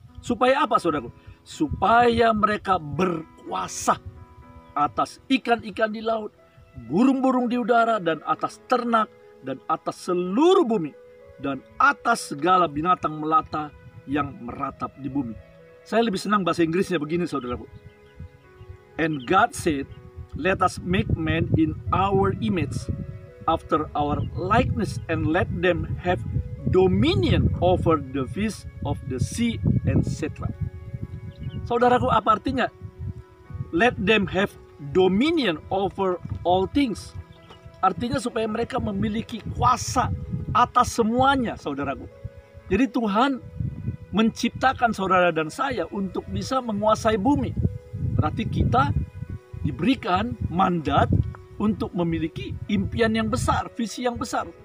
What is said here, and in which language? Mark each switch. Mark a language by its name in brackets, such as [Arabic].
[Indonesian] Supaya apa saudaraku? Supaya mereka berkuasa atas ikan-ikan di laut, burung-burung di udara, dan atas ternak, dan atas seluruh bumi, dan atas segala binatang melata yang meratap di bumi. Saya lebih senang bahasa Inggrisnya begini saudaraku. [English] And God said, let us make man in our image, after our likeness, and let them have dominion over the fish of the sea, etc. [Indonesian] Saudaraku, apa artinya? [English] Let them have dominion over all things. [Indonesian] Artinya supaya mereka memiliki kuasa atas semuanya, saudaraku. Jadi Tuhan menciptakan saudara dan saya untuk bisa menguasai bumi. Berarti kita diberikan mandat untuk memiliki impian yang besar, visi yang besar.